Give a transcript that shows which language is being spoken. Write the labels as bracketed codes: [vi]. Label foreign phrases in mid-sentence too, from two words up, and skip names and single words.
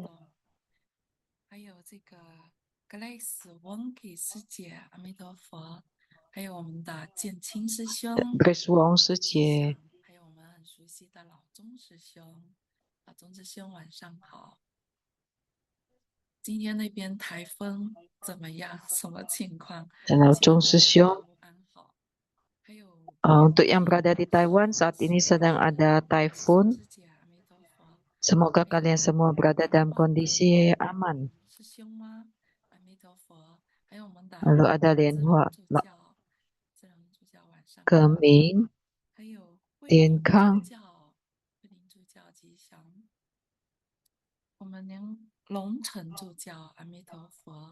[zh] 还有这个 Grace Wonki 师姐，阿弥陀佛，还有我们的建清师兄， Grace Wong 师姐，还有我们很熟悉的老钟师兄，老钟师兄晚上好。今天那边台风怎么样？什么情况？ [id] dan Zhong Shi Xiong. [zh] 安好。还有 [id] Untuk yang berada di Taiwan, saat ini sedang ada typhoon. [zh] 师姐，阿弥陀佛。 [id] Semoga kalian semua berada dalam kondisi aman. [zh] 师兄吗？阿弥陀佛。还有我们的 [id] Lalu ada Lien Hua, [zh] 自然助教晚上好。 Keming, 还有慧健林康助教，慧林助教吉祥。我们连龙城助教，阿弥陀佛。